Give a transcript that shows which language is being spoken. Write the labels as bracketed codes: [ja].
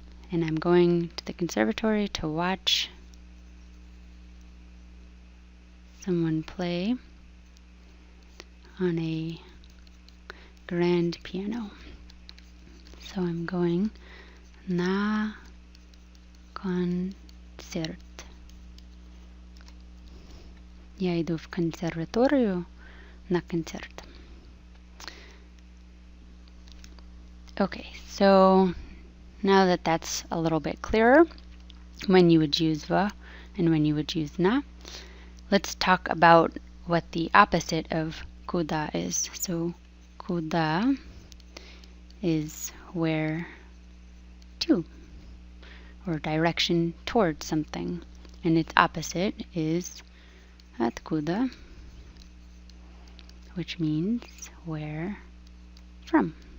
[en] And I'm going to the conservatory to watch someone play on a grand piano. So I'm going [ru] на концерт. Я иду в консерваторию на концерт. [en] Okay, so now that that's a little bit clearer, when you would use va and when you would use na, let's talk about what the opposite of kuda is. So kuda is where to, or direction towards something, and its opposite is откуда, which means where from.